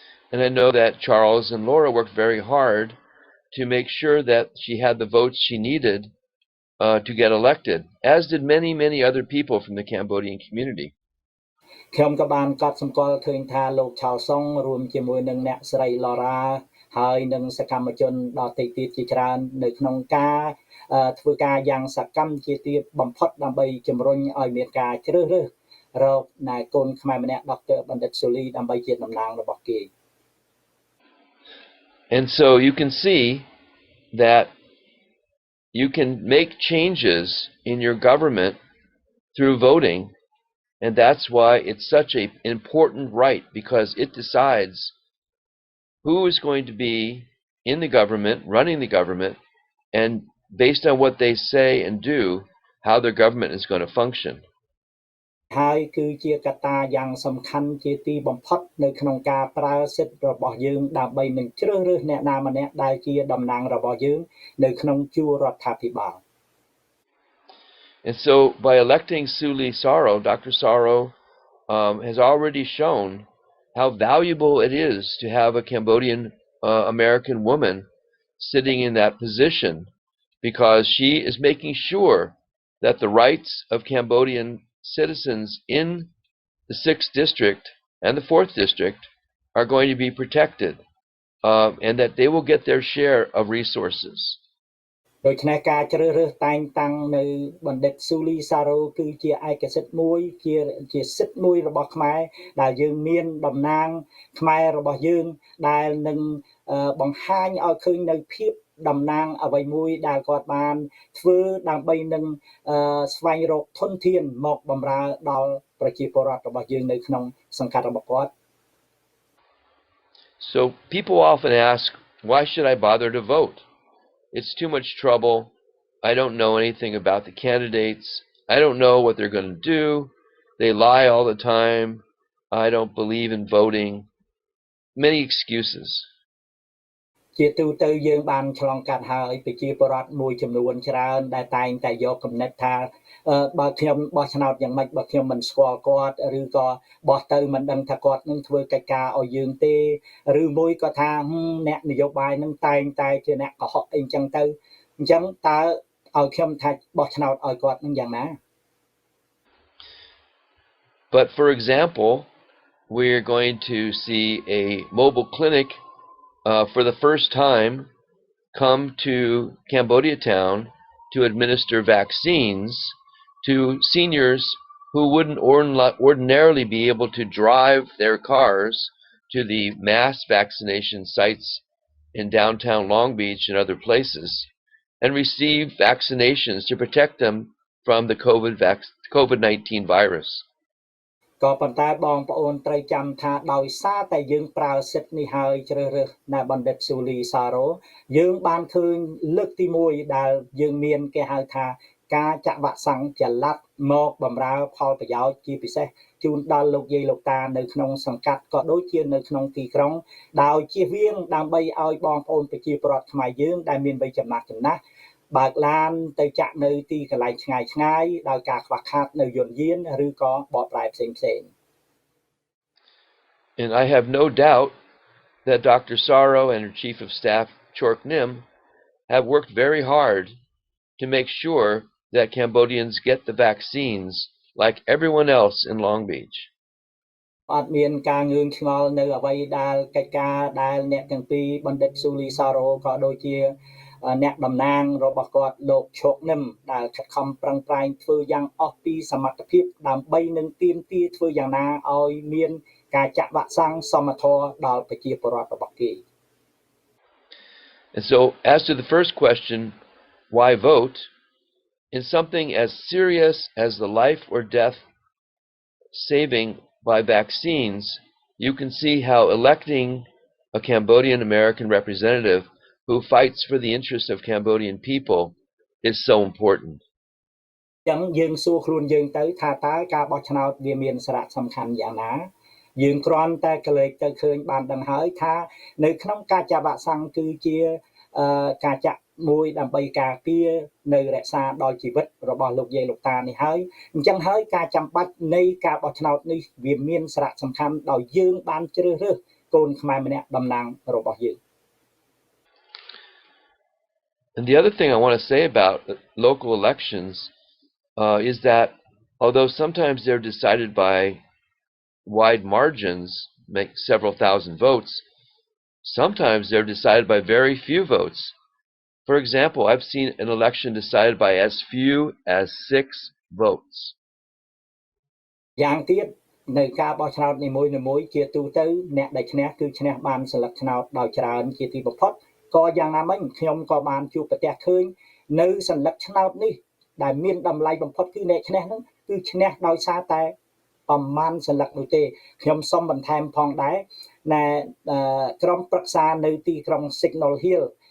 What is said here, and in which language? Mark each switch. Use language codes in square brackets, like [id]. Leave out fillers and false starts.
[en] And I know that Charles and Laura worked very hard to make sure that she had the votes she needed to get elected, as did many, many other people from the Cambodian community. [km] ខ្ញុំក៏បានកត់សម្គាល់ឃើញថាលោក Charles រួមជាមួយនឹងអ្នកស្រី Laura ហើយនឹងសកម្មជនដទៃទៀតជាច្រើននៅក្នុងការធ្វើការយ៉ាងសកម្មជាទៀតបំផុតដើម្បីជំរុញឲ្យមានការជ្រើសរើសរកណែកូនខ្មែរម្នាក់ Dr. បណ្ឌិត Suli ដើម្បីជាតំណាងរបស់គេ [en] And so you can see that you can make changes in your government through voting, and that's why it's such an important right, because it decides who is going to be in the government, running the government, and based on what they say and do, how their government is going to function. [km] ហើយគឺជាកត្តាយ៉ាងសំខាន់ជាទីបំផុតនៅក្នុងការប្រើសិទ្ធិរបស់យើងដើម្បីនឹងជ្រើសរើសអ្នកណាម្នាក់ដែលជាតំណាងរបស់យើងនៅក្នុងជួររដ្ឋាភិបាល [en] And so by electing Suli Saro, Dr. Saro has already shown how valuable it is to have a Cambodian American woman sitting in that position, because she is making sure that the rights of Cambodian citizens in the 6th district and the 4th district are going to be protected, and that they will get their share of resources. [km] ដូច្នេះការជ្រើសរើសតែងតាំងនៅបណ្ឌិត Suli Saro គឺជាឯកសិទ្ធិមួយជាសិទ្ធិមួយរបស់ខ្មែរដែលយើងមានតំណាងខ្មែររបស់យើងដែលនឹងបង្ហាញឲ្យឃើញនៅភាពតំណាងអ្វីមួយដែលគាត់បានធ្វើដើម្បីនឹងស្វែងរកធនធានមកបម្រើដល់ប្រជាពលរដ្ឋរបស់យើងនៅក្នុងសង្កាត់របស់គាត់ [en] So people often ask, why should I bother to vote? It's too much trouble. I don't know anything about the candidates. I don't know what they're going to do. They lie all the time. I don't believe in voting. Many excuses. [km] ជាទូទៅយើងបានឆ្លងកាត់ហើយប្រជាពលរដ្ឋមួយចំនួនច្រើនដែលតែងតែយកគំនិតថាបើខ្ញុំបោះឆ្នោតយ៉ាងម៉េចបើខ្ញុំមិនស្គាល់គាត់ឬក៏បោះទៅមិនដឹងថាគាត់នឹងធ្វើកិច្ចការឲ្យយើងទេឬមួយក៏ថាអ្នកនយោបាយនឹងតែងតែជាអ្នកកុហកអីចឹងទៅអញ្ចឹងតើឲ្យខ្ញុំថាបោះឆ្នោតឲ្យគាត់នឹងយ៉ាងណា [en] But for example, we're going to see a mobile clinic for the first time come to Cambodia Town to administer vaccines to seniors who wouldn't ordinarily be able to drive their cars to the mass vaccination sites in downtown Long Beach and other places and receive vaccinations to protect them from the COVID-19 virus. [km] ក៏ប៉ុន្តែបងប្អូនត្រូវចាំថាដោយសារតែយើងប្រើសិទ្ធិនេះហើយជ្រើសរើសណាបណ្ឌិតស៊ូលីសារ៉ូយើងបានឃើញលើកទី1ដែលយើងមានគេហៅថាការចាក់វ៉ាក់សាំងចល័តមកបម្រើផលប្រយោជន៍ជាពិសេសជូនដល់លោកយាយលោកតានៅក្នុងសង្កាត់ក៏ដូចជានៅក្នុងទីក្រុង ដោយជៀសវាងដើម្បីឲ្យបងប្អូនប្រជាពលរដ្ឋខ្មែរយើងដែលមានវ័យចំណាស់បើកឡានទៅចាក់នៅទីកន្លែងឆ្ងាយៗដោយការខ្វះខាតនៅយន្តយានឬក៏បកប្រែផ្សេងៗ [en] And I have no doubt that Dr. Saro and her Chief of Staff, Chork Nim, have worked very hard to make sure that Cambodians get the vaccines like everyone else in Long Beach. [km] អត់មានការងឿងឆ្ងល់នៅអ្វីដែលកិច្ចការដែលអ្នកទាំងពីរបណ្ឌិតស៊ូលីសារ៉ូក៏ដូចជាអ្នកតំណាងរបស់គាត់លោកឈោកនឹមដែលខិតខំប្រឹងប្រែងធ្វើយ៉ាងអស់ពីសមត្ថភាពដើម្បីនឹងទាមទារធ្វើយ៉ាងណាឲ្យមានការចាក់វ៉ាក់សាំងសមធម៌ដល់ប្រជាពលរដ្ឋរបស់គេ [en] And so, as to the first question, why vote? In something as serious as the life or death saving by vaccines, you can see how electing a Cambodian American representative who fights for the interests of Cambodian people is so important. [km] ចឹងយើងសួរខ្លួនយើងទៅថាតើការបោះឆ្នោតវាមានសារៈសំខាន់យ៉ាងណាយើងគ្រាន់តែកលេចទៅឃើញបានដឹងហើយថានៅក្នុងការចាក់វ៉ាក់សាំងគឺជាការចាក់មួយដើម្បីការពារនៅរក្សាដល់ជីវិតរបស់លោកយាយលោកតានេះហើយអញ្ចឹងហើយការចាំបាច់នៃការបោះឆ្នោតនេះវាមានសារៈសំខាន់ដោយយើងបានជ្រើសរើសកូនខ្មែរម្នាក់តំណាងរបស់យើង [en] And the other thing I want to say about local elections is that although sometimes they're decided by wide margins, make several thousand votes, sometimes they're decided by very few votes. For example, I've seen an election decided by as few as 6 votes. [km] យ៉ាងទៀតនៅការបោះឆ្នោតនីមួយៗជាទូទៅអ្នកដែលឈ្នះគឺឈ្នះបានសិលឹកឆ្នោតដោយច្រើនជាទីបំផុតក៏យ៉ាងណាមិញខ្ញុំក៏បានជួបប្រទះឃើញនៅសិលឹកឆ្នោតនេះដែលមានតម្លៃបំផុតគឺអ្នកឈ្នះហ្នឹងគឺឈ្នះដោយសារតែប្រមាណសិលឹកនោះទេខ្ញុំសូមបន្ថែមផងដែរណែក្រុមប្រឹក្សានៅទីក្រុង Signal Hill